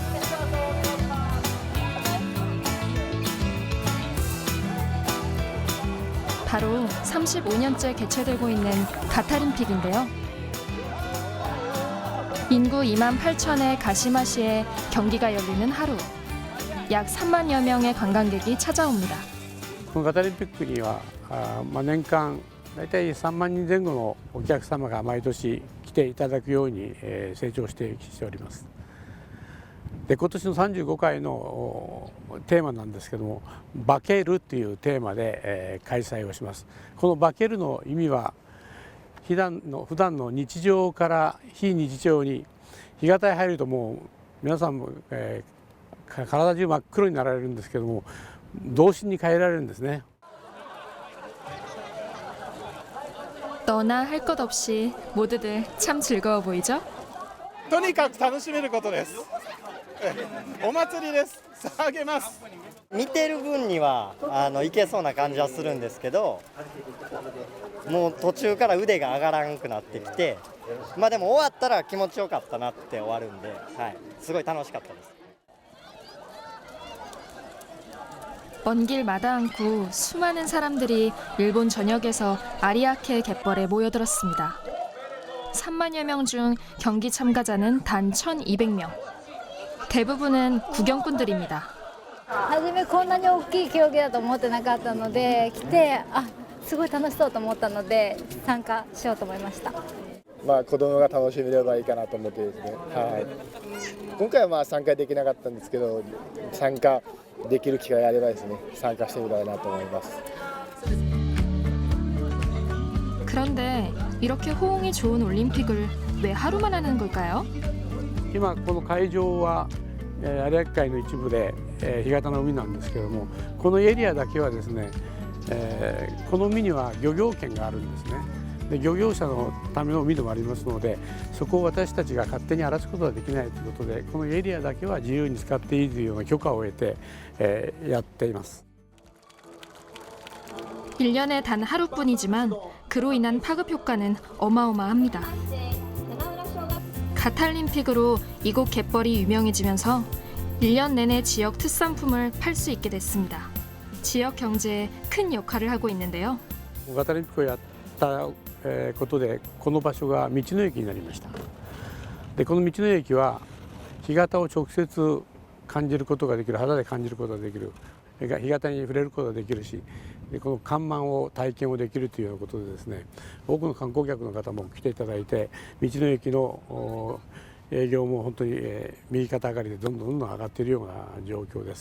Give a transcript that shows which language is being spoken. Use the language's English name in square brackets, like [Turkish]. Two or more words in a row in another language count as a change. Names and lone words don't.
[Korean] 바로 35년째 개최되고 있는 가타림픽인데요. 인구 2만 8천의 가시마시에 경기가 열리는 하루. 약 3만여 명의 관광객이 찾아옵니다. [Japanese] このガタリンピックには年間大体3万人前後のお客様が毎年来ていただくように成長しております。で今年の35回のテーマなんですけども「化ける」というテーマで開催をします。この「化ける」の意味は普段の日常から非日常に日がたに入るともう皆さんも、体中真っ黒になられるんですけども童心に変えられるんですね。 [Korean] 너나 할 것 없이 모두들 참 즐거워 보이죠? [Japanese] とにかく楽しめることです。お祭りです。騒げます。見てる分にはいけそうな感じはするんですけど、もう途中から腕が上がらんくなってきて、まあでも終わったら気持ちよかったなって終わるんで、はい、すごい楽しかったです。 [Korean] 먼 길 마다 않고 수많은 사람들이 일본 전역에서 아리아케 갯벌에 모여들었습니다. 3만여 명 중 경기 참가자는 단 1,200명. 대부분은 구경꾼들입니다. [Japanese] 初めこんなに大きい競技だと思ってなかったので来てすごい楽しそうと思ったので参加しようと思いました。まあ子供が楽しめればいいかなと思ってですね。はい。今回はまあ参加できなかったんですけど、参加できる機会があればですね、参加してみたいなと思います。 [Korean] 그런데 이렇게 호응이 좋은 올림픽을 왜 하루만 하는 걸까요? [Japanese] 今この会場は有明海の一部で干潟の海なんですけども、このエリアだけはですね、この海には漁業権があるんですね。で漁業者のための海でもありますので、そこを私たちが勝手に荒らすことはできないということで、このエリアだけは自由に使っていいというような許可を得て、やっています。 [Korean] 1년에 단 하루뿐이지만 그로 인한 파급 효과는 어마어마합니다. 가탈림픽으로 이곳 갯벌이 유명해지면서 1년 내내 지역 특산품을 팔 수 있게 됐습니다. 지역 경제에 큰 역할을 하고 있는데요. [Japanese] ガタリンピックをやったことで、この場所が道の駅になりました。でこの道の駅は干潟を直接感じることができる、肌で感じることができる、干潟に触れることができるし、でこの干満を体験をできるというようなことでですね、多くの観光客の方も来ていただいて、道の駅の営業も本当に右肩上がりでどんどん上がっているような状況です。